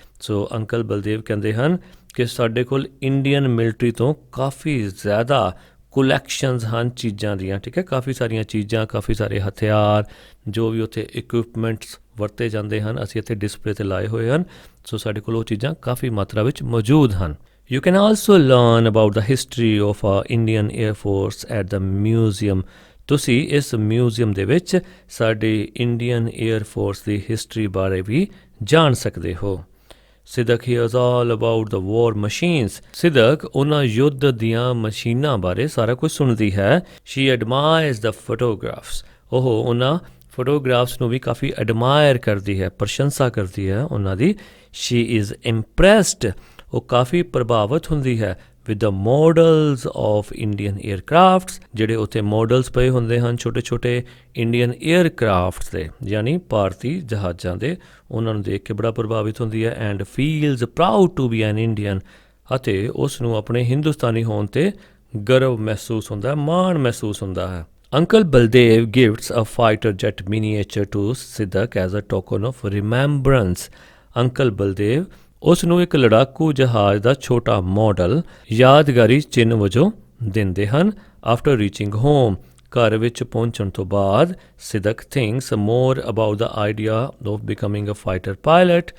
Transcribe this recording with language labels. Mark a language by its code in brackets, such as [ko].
[pa] So uncle Baldev ਕਹਿੰਦੇ ਹਨ ਕਿ ਸਾਡੇ ਕੋਲ ਇੰਡੀਅਨ ਮਿਲਟਰੀ ਤੋਂ ਕਾਫੀ ਜ਼ਿਆਦਾ ਕਲੈਕਸ਼ਨਸ ਹਨ ਚੀਜ਼ਾਂ ਦੀਆਂ, ਠੀਕ ਹੈ। ਕਾਫੀ ਸਾਰੀਆਂ ਚੀਜ਼ਾਂ, ਕਾਫੀ ਸਾਰੇ ਹਥਿਆਰ, ਜੋ ਵੀ ਉੱਥੇ ਇਕਵਿਪਮੈਂਟਸ ਵਰਤੇ ਜਾਂਦੇ ਹਨ, ਅਸੀਂ ਇੱਥੇ ਡਿਸਪਲੇ 'ਤੇ ਲਾਏ ਹੋਏ ਹਨ। ਸੋ ਸਾਡੇ ਕੋਲ ਉਹ ਚੀਜ਼ਾਂ ਕਾਫੀ ਮਾਤਰਾ ਵਿੱਚ ਮੌਜੂਦ ਹਨ। [en] You can also learn about the history of Indian Air Force at the museum. [pa] ਤੁਸੀਂ ਇਸ ਮਿਊਜ਼ੀਅਮ ਦੇ ਵਿੱਚ ਸਾਡੀ ਇੰਡੀਅਨ ਏਅਰ ਫੋਰਸ ਦੀ ਹਿਸਟਰੀ ਬਾਰੇ ਵੀ ਜਾਣ ਸਕਦੇ ਹੋ। ਸਿਦਕ [en] hears all about the war machines. [pa] ਸਿਦਕ ਉਹਨਾਂ ਯੁੱਧ ਦੀਆਂ ਮਸ਼ੀਨਾਂ ਬਾਰੇ ਸਾਰਾ ਕੁਝ ਸੁਣਦੀ ਹੈ। [en] She admires the photographs. [pa] ਉਹ ਉਹਨਾਂ ਫੋਟੋਗ੍ਰਾਫਸ ਨੂੰ ਵੀ ਕਾਫੀ ਐਡਮਾਇਰ ਕਰਦੀ ਹੈ, ਪ੍ਰਸ਼ੰਸਾ ਕਰਦੀ ਹੈ ਉਹਨਾਂ ਦੀ। [en] She is impressed. [pa] ਉਹ ਕਾਫੀ ਪ੍ਰਭਾਵਿਤ ਹੁੰਦੀ ਹੈ [en] with the models of Indian aircrafts, [pa] ਜਿਹੜੇ ਉੱਥੇ ਮੋਡਲਸ ਪਏ ਹੁੰਦੇ ਹਨ ਛੋਟੇ ਛੋਟੇ ਇੰਡੀਅਨ ਏਅਰਕ੍ਰਾਫਟਸ ਦੇ, ਯਾਨੀ ਭਾਰਤੀ ਜਹਾਜ਼ਾਂ ਦੇ। ਉਹਨਾਂ ਨੂੰ ਦੇਖ ਕੇ ਬੜਾ ਪ੍ਰਭਾਵਿਤ ਹੁੰਦੀ ਹੈ। [en] and feels proud to be an Indian, [pa] ਅਤੇ ਉਸ ਨੂੰ ਆਪਣੇ ਹਿੰਦੁਸਤਾਨੀ ਹੋਣ 'ਤੇ ਗਰਵ ਮਹਿਸੂਸ ਹੁੰਦਾ ਹੈ, ਮਾਣ ਮਹਿਸੂਸ ਹੁੰਦਾ ਹੈ। [en] Uncle Baldev gives a fighter jet miniature to Siddharth as a token of remembrance. [pa] Uncle Baldev ਉਸ ਨੂੰ ਇੱਕ ਲੜਾਕੂ ਜਹਾਜ਼ ਦਾ ਛੋਟਾ ਮਾਡਲ ਯਾਦਗਾਰੀ ਚਿੰਨ੍ਹ ਵਜੋਂ ਦਿੰਦੇ ਹਨ। [en] after reaching home [pa] ਘਰ ਵਿੱਚ ਪਹੁੰਚਣ ਤੋਂ ਬਾਅਦ [en] Sidak thinks more about the idea of becoming a fighter pilot.